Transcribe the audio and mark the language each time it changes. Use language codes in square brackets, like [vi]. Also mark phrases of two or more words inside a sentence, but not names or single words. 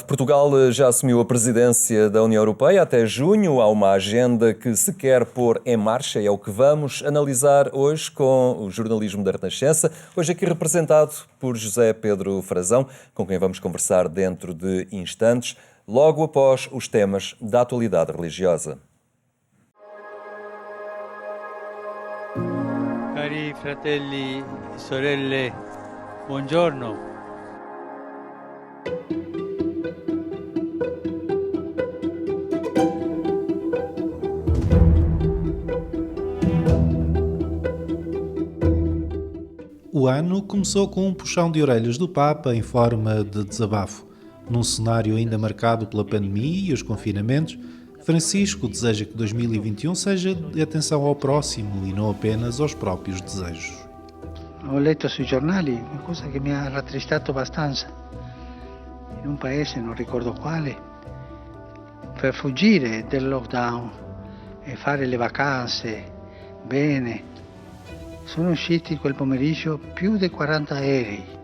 [pt] Portugal já assumiu a presidência da União Europeia até junho. Há uma agenda que se quer pôr em marcha e é o que vamos analisar hoje com o jornalismo da Renascença. Hoje aqui representado por José Pedro Frazão, com quem vamos conversar dentro de instantes, logo após os temas da atualidade religiosa. [it] Cari fratelli e sorelle, buongiorno. [pt] O ano começou com um puxão de orelhas do Papa em forma de desabafo. Num cenário ainda marcado pela pandemia e os confinamentos, Francisco deseja que 2021 seja de atenção ao próximo e não apenas aos próprios desejos. [it] Ho letto sui giornali una cosa che mi ha rattristato abbastanza. In un paese, non ricordo quale, per fuggire del lockdown e fare le vacanze bene, sono usciti quel pomeriggio più di 40 aerei.